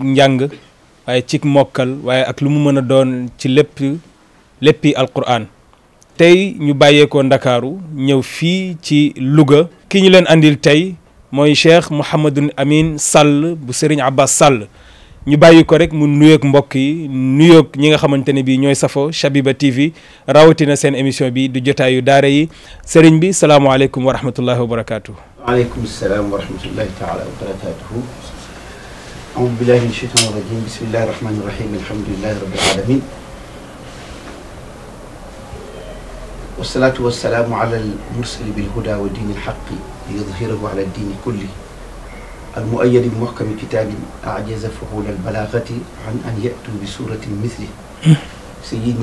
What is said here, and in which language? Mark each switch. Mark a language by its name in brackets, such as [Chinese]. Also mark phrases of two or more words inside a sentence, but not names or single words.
[Wolof] njàng waaye ci mokkal waaye ak lu mu mën a doon ci léppi alquran tey ñu bàyyeekoo Ndakaaru ñëw fii ci Louga ki ñu leen andil tey mooy Cheikh Mouhamadou Amine Sall bu Serigne Abbas Sall ñu bàyyi ko rek mu nuyoog mbokk yi nuyoog ñi nga xamante ne bii ñooy safo Shabiba TV rawatina seen émission bi du jotaayu daara yi Serigne bi [Arabic] السلام عليكم ورحمة الله وبركاته. وعليكم السلام ورحمة الله تعالى وبركاته. أعوذ بالله من الشيطان الرجيم بسم الله الرحمن الرحيم الحمد لله رب العالمين والصلاة والسلام على المرسل بالهدى ودين الحق ليظهره على الدين كله المؤيد بمحكم كتاب أعجز فحول البلاغة عن أن يأتوا بسورة مثله سيدنا